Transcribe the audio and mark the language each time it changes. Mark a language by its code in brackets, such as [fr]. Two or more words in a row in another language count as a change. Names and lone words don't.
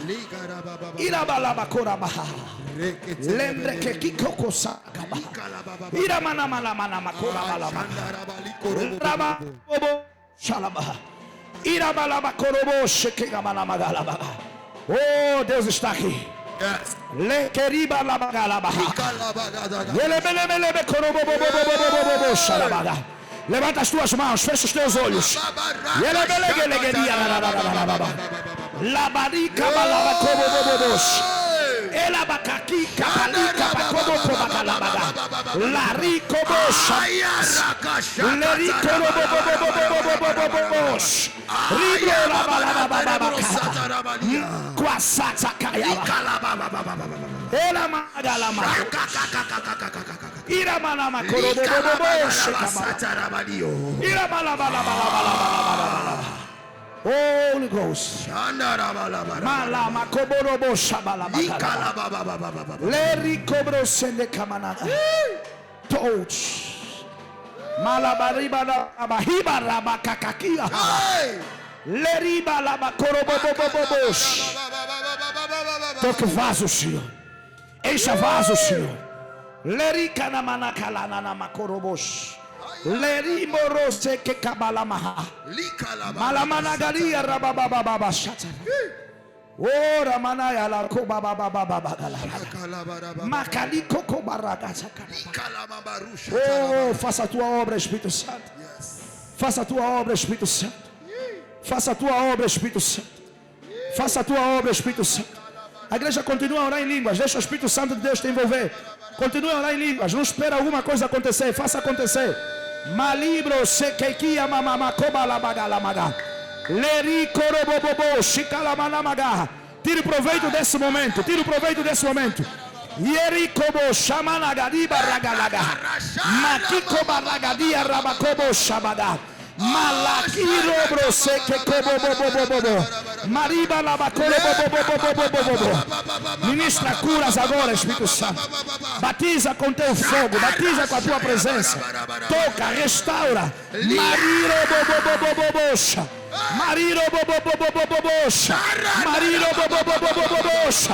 [pt] Irabalaba korabaha. Lembre kekiko sakabaha. Iramana malamana makora balaba. Raba bobo shalabaha. Irabalaba korobo shekegabala magalaba. Oh, Deus está aqui. Lekeriba labagalabaha. Yelebelebelebe korobo bobo shalabaga. Levanta as tuas mãos, fecha os teus olhos. Labarica balaba como bobos. Elabacaqui capalica como cobacalabaga. Larico bocha. Lerico bobos. Ribro labalababababaka. Quasata caiaba. Elamagalama. Iramanama korobobobos. [en] Holy Ghost. Malama koborobo shabalaba. Leri kobro sende kamanada. Touch. Malabariba abahiba rabakakakia. Leriba laba korobobobobos. [pt] Toque vaso, Senhor. Encha vaso, Senhor. Lerika na manakala na makorobos. Leri morose ke kabalamaha. Malamanagaria rabababa shata. Ora manaya la kobababa. Makaliko kobaraga sakara. Oh, faça a tua obra, Espírito Santo. Faça a tua obra, Espírito Santo. Faça a tua obra, Espírito Santo. Faça a tua obra, Espírito Santo. A igreja continua a orar em línguas. Deixa o Espírito Santo de Deus te envolver. Continue a orar em línguas. Não espera alguma coisa acontecer. Faça acontecer. Malibro sekekia mamama kobalabagalamaga. Leri korobobobo shikalamanamaga. Tire proveito desse momento. Tire proveito desse momento. Yerikobo shamanagadiba ragalaga. Makiko baragadia rabakobo shabada. Malakiro brose que bobo. Mariba labacoro bobo. Ministra curas agora, Espírito Santo. Batiza com teu fogo, batiza com a tua presença. Toca, restaura. Mariro bobo. Mariro bobo. Mariro bobo.